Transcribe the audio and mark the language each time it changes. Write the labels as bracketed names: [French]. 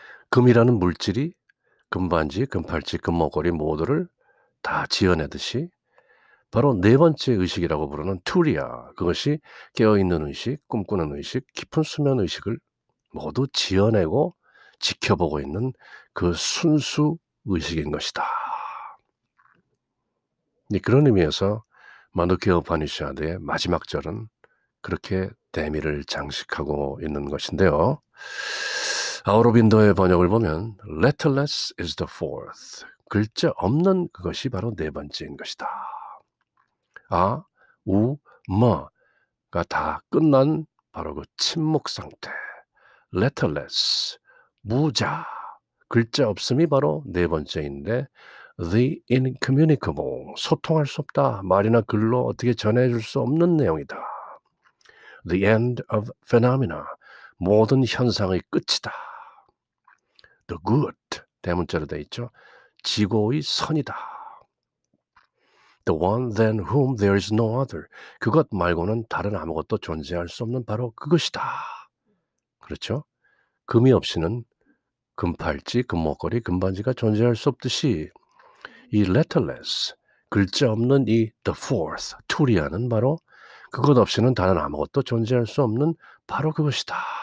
[Korean] 금이라는 물질이 금반지, 금팔찌, 금목걸이 모두를 다 지어내듯이 바로 네 번째 의식이라고 부르는 투리아 그것이 깨어있는 의식, 꿈꾸는 의식, 깊은 수면 의식을 모두 지어내고 지켜보고 있는 그 순수 의식인 것이다. 그런 의미에서 마누케어 우파니샤드의 마지막 절은 그렇게 대미를 장식하고 있는 것인데요. 아우로빈도의 번역을 보면 [English] letterless is the fourth. [Korean] 글자 없는 그것이 바로 네 번째인 것이다. 아, 우, 머가 다 끝난 바로 그 침묵 상태. letterless, 무자, 글자 없음이 바로 네 번째인데 [English] the incommunicable, [Korean] 소통할 수 없다. 말이나 글로 어떻게 전해줄 수 없는 내용이다. [English] The end of phenomena, [Korean] 모든 현상의 끝이다. [English] The good, [Korean] 대문자로 되어 있죠. 지고의 선이다. [English] The one than whom there is no other, [Korean] 그것 말고는 다른 아무것도 존재할 수 없는 바로 그것이다. 그렇죠? 금이 없이는 금팔찌, 금목걸이, 금반지가 존재할 수 없듯이 이 letterless, 글자 없는 이 [English] the fourth, [Korean] 투리아는 바로 그것 없이는 다른 아무것도 존재할 수 없는 바로 그것이다.